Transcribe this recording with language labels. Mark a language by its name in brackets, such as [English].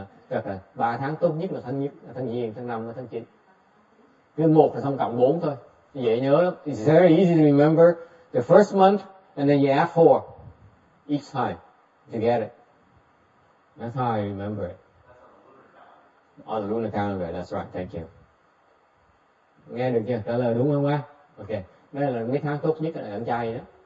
[Vietnamese] Chắc là 3 tháng tốt nhất là tháng Giêng, tháng 5 và tháng 9. Cứ 1 là xong cộng 4 thôi. Dễ nhớ lắm. [English] It's very easy to remember the first month and then you add 4 each time to get it. That's how I remember it. On the lunar calendar, that's right, thank you. [Vietnamese] Nghe được chưa? Trả lời đúng không ba? Ok. Đây là mấy tháng tốt nhất là ăn chay đó.